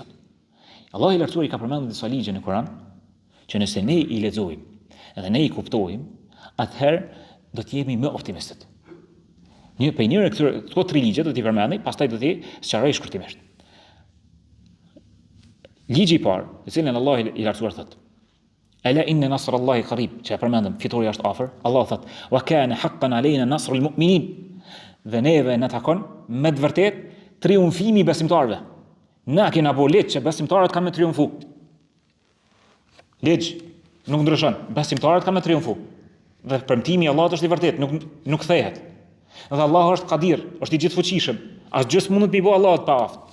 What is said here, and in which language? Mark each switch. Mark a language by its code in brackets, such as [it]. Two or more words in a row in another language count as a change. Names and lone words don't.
[sq] Allah I lartësuar I ka përmendur disa ligje në Kur'an që nëse ne I lexojmë dhe ne I kuptojmë, atëherë do të jemi më optimistët. Njëre këto 3 ligje do t'i përmendni, pastaj do t'i sqaroj shkurtimisht. Ligji I parë, I cilin Allah I lartësuar thotë: [ar] ألا إن نصر الله قريب, [sq] që e përmendëm, fitoria është afër. Allah thotë: [ar] وكان حقا علينا نصر المؤمنين. [sq] Dhe neve na takon me të vërtet triumfimi I besimtarëve. Na kena bo ligj që besimtarët kanë me triumfu. Ligj nuk ndryshon, besimtarët kanë me triumfu. Dhe premtimi I Allahut është I vërtet, nuk kthehet. Dhe Allahu është Qadir, është I gjithfuqishëm. Asgjë s'mundet me I bë Allahut pa aftë.